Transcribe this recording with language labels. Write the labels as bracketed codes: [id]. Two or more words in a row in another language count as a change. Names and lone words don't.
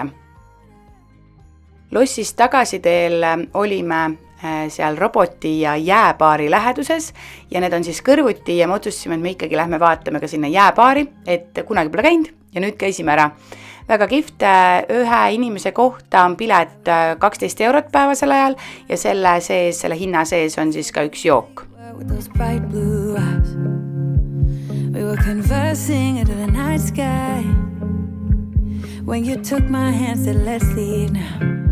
[et] Lossist tagasiteel olime seal roboti ja jääpaari läheduses ja need on siis kõrvuti ja me otsustasime, et me ikkagi lähme vaatame ka sinna jääpaari, et kunagi pole käinud ja nüüd käisime ära. Väga kihvt, ühe inimese kohta on pilet 12 eurot päevasel ajal ja selle hinna sees on siis ka üks jook. [en] We were conversing under the night sky when you took my hand, said let's leave now.